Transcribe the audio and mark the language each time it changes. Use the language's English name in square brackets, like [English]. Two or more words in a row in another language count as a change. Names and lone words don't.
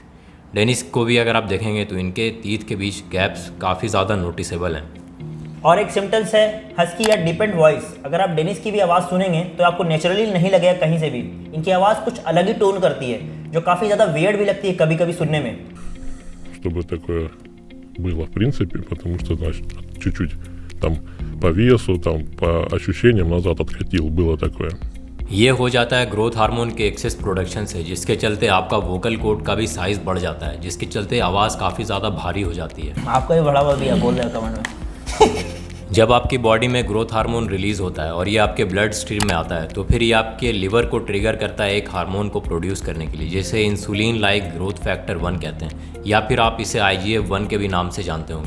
[Hindi] डेनिस को भी अगर आप देखेंगे तो इनके टीथ के बीच गैप्स काफ़ी ज़्यादा नोटिसेबल हैं। और एक सिम्टम्स है हस्की या [English] depend voice. [Hindi] अगर आप डेनिस की भी आवाज़ सुनेंगे तो आपको नेचुरली नहीं लगेगा कहीं से भी। इनकी आवाज़ कुछ अलग ही टोन करती है, जो काफ़ी ज़्यादा वियर्ड भी लगती है कभी कभी सुनने में। [Russian] Чтобы такое было, в принципе, потому что, значит, чуть-чуть там по весу, там по ощущениям назад откатил, было такое. [Hindi] ये हो जाता है [English] growth hormone [Hindi] के [English] excess production [Hindi] से, जिसके चलते आपका [English] vocal code [Hindi] का भी साइज़ बढ़ जाता है, जिसके चलते आवाज़ काफ़ी ज़्यादा भारी हो जाती है। आपका भी बढ़ा हुआ दिया बोल रहे हो कमेंट में। जब आपकी बॉडी में [English] growth hormone release [Hindi] होता है और ये आपके [English] blood stream [Hindi] में आता है तो फिर ये आपके लिवर को ट्रिगर करता है एक हार्मोन को प्रोड्यूस करने के लिए, जिसे [English] insulin like growth factor 1 [Hindi] कहते हैं, या फिर आप इसे IGF-1 के भी नाम से जानते होंगे।